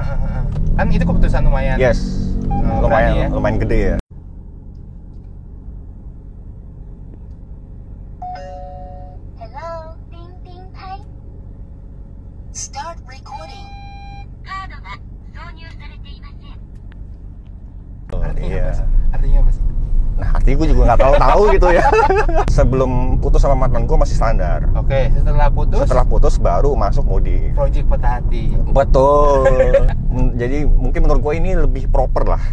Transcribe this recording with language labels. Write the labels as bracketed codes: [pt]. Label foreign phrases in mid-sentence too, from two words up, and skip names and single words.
[id] Kan itu keputusan lumayan. Yes, lumayan ya? lumayan gede ya. Hello, ting ting tai. [en] Start recording. [ja] カードが挿入されていません。 [id] Artinya Iya. apa sih? Artinya apa sih? Nah, artinya gue juga nggak tahu gitu ya. Sebelum putus sama mantan gue masih standar. Oke, setelah putus Baru masuk modif. project patah hati. Betul. Jadi mungkin menurut gue ini lebih proper lah.